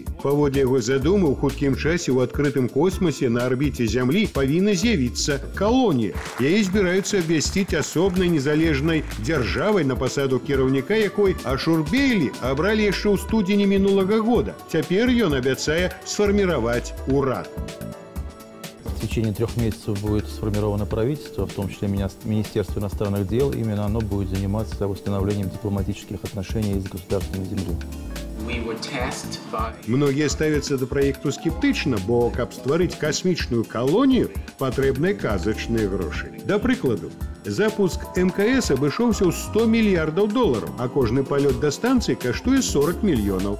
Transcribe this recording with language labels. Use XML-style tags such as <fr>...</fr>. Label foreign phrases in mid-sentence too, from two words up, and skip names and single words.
<be>Паводле яго задумы, ў хуткім часе ў адкрытым космасе на арбіце Зямлі павінна з'явіцца калонія. Яе збіраюцца абвясціць асобнай незалежнай дзяржавай, на пасаду кіраўніка якой Ашурбейлі абралі яшчэ ў студзені мінулага года. Цяпер ён абяцае сфарміраваць урад.</be> <ru>В течение 3 месяцев будет сформировано правительство, в том числе Министерство иностранных дел. Именно оно будет заниматься восстановлением дипломатических отношений с государством земли.</ru> <be>Многія ставяцца да праекту скептычна, бо каб стварыць касмічную калонію, патрэбныя казачныя грошы. Да прыкладу, запуск МКС абышоўся ў $100 мільярдаў, а кожны палёт да станцыі каштуе 40 мільёнаў.</be>